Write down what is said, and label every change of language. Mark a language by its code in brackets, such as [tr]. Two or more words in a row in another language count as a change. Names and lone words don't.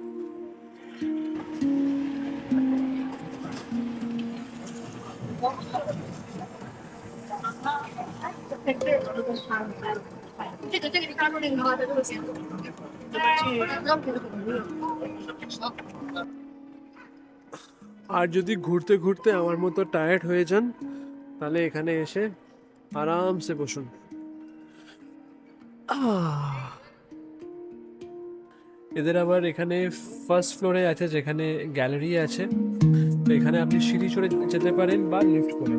[zh] 这个你刚说那个的话，它就会显示怎么去让这个 [bn] আর যদি ঘুরতে ঘুরতে আমার মতো টায়ার্ড হয়ে যান তাহলে এখানে এসে আরামসে বসুন। এদের আবার এখানে [en] first floor [bn] আছে যেখানে গ্যালারি আছে, তো এখানে আপনি সিঁড়ি চড়ে যেতে পারেন বা লিফট করে।